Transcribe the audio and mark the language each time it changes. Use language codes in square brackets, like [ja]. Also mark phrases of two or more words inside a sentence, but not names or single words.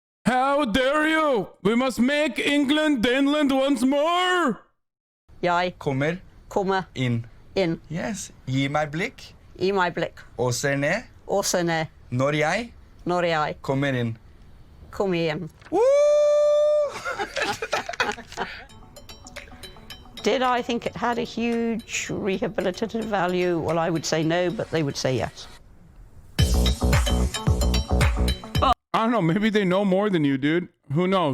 [en] How dare you? We must make England Daneland once more. [no] Jeg kommer inn. inn. Yes. Gi meg blikk. Gi meg blikk. Og ser ned. Og ser ned. Når jeg kommer inn. Kom igjen. [en] Did I think it had a huge rehabilitative value? Well, I would say no, but they would say yes. I don't know, maybe they know more than you, dude. Who knows?